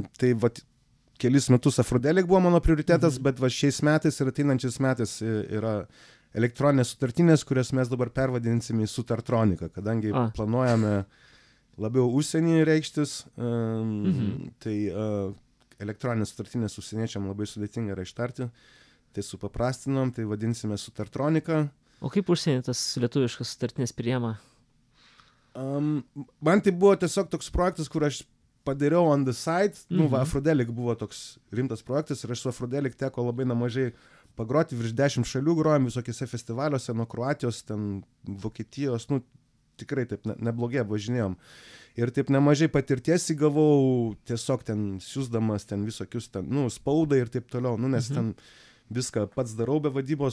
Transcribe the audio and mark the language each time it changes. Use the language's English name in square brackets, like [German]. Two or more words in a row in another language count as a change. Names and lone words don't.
[Lithuanian] Tai va kelis metus Afrodelik buvo mano prioritetas, bet va šiais metais ir ateinančiais metais yra elektroninės sutartinės, kurias mes dabar pervadinsime į Sutartronika, kadangi planuojame labiau užsienį reikštis, tai elektroninės sutartinės užsieniečiam labai sudėtinga yra ištarti, tai supaprastinom, tai vadinsime Sutartronika. O kaip užsienį tas lietuviškas sutartinės priema? Man tai buvo tiesiog toks projektas, kur aš padariau [English] on the side, [Lithuanian] Afrodelik buvo toks rimtas projektas ir aš su Afrodelik teko labai nemažai pagroti, virš 10 šalių grojom visokiose festivaliuose, nuo Kroatijos, ten Vokietijos, tikrai taip neblogai važinėjom. Ir taip nemažai patirties įgavau, tiesiog ten siūsdamas ten visokius ten, spaudą ir taip toliau, nes ten viską pats darau be vadybos.